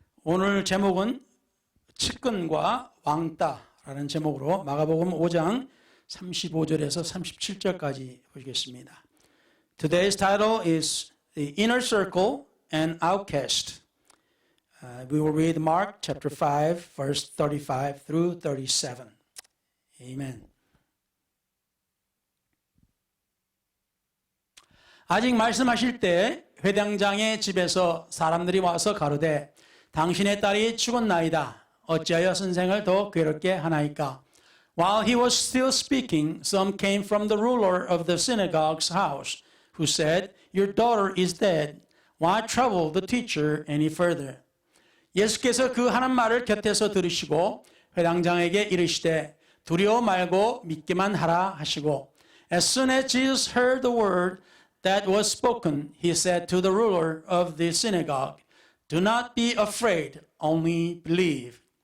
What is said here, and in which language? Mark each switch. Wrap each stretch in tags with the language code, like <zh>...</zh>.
<ko>오늘 제목은 측근과 왕따라는 제목으로 마가복음 5장 35절에서 37절까지 보시겠습니다.</ko> <en>Today's title is The Inner Circle and Outcast. We will read Mark chapter 5 verse 35 through 37. Amen.</en> <ko>아직 말씀하실 때 회당장의 집에서 사람들이 와서 가로되 당신의 딸이 죽었나이다. 어찌하여 선생을 더 괴롭게 하나이까?</ko> <en>While he was still speaking, some came from the ruler of the synagogue's house, who said, Your daughter is dead. Why trouble the teacher any further?</en> <ko>예수께서 그 하는 말을 곁에서 들으시고 회당장에게 이르시되 두려워 말고 믿기만 하라 하시고</ko> <en>As soon as Jesus heard the word that was spoken, he said to the ruler of the synagogue, Do not be afraid, only believe.</en>